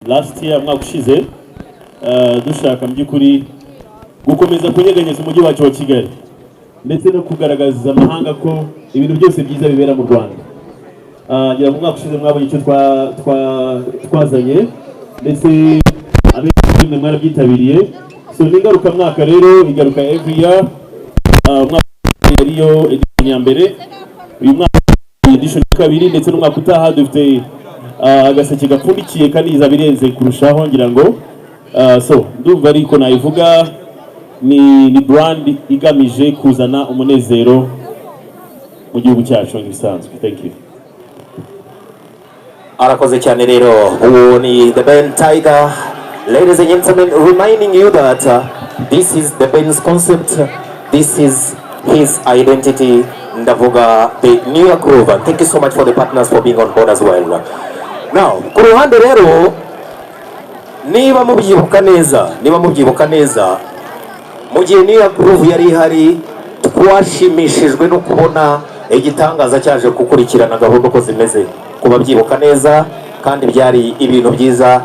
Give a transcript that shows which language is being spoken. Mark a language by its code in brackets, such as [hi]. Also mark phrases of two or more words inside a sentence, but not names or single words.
[en] last year [rw] mwaka ushize dushaka mu by'ukuri gukomeza kunyeganyeza umujyi wacu wa Kigali ndetse no kugaragaza amahanga ko ibintu byose byiza bibera mu Rwanda. Ngira mu mwaka ushize mwabonye icyo twazanye ndetse abenshi mwarabyitabiriye. So n'ingaruka mwaka rero igaruka [en] every year. [rw] Mwaka yariyo edition ya mbere, uyu mwaka edition ya kabiri ndetse n'umwaka utaha dufite agaseke gapfundikiye kandi izabirenze kurushaho ngira ngo. So ndumva ariko nayivuga ni brand igamije kuzana umunezero mu gihugu cyacu ngisanzwe. [en] Thank you. [rw] Arakoze cyane rero uwo ni The Ben Tiger. [en] Ladies and gentlemen, reminding you that this is The Ben's concept, this is his identity. Ndavuga the New York Groove. Thank you so much for the partners for being on board as well. [rw] Now ku ruhande rero niba mubyibuka neza mu gihe New York Groove yari ihari twashimishijwe no kubona igitangaza cyaje gukurikirana gahunda uko zimeze kuba byibuka neza kandi byari ibintu byiza.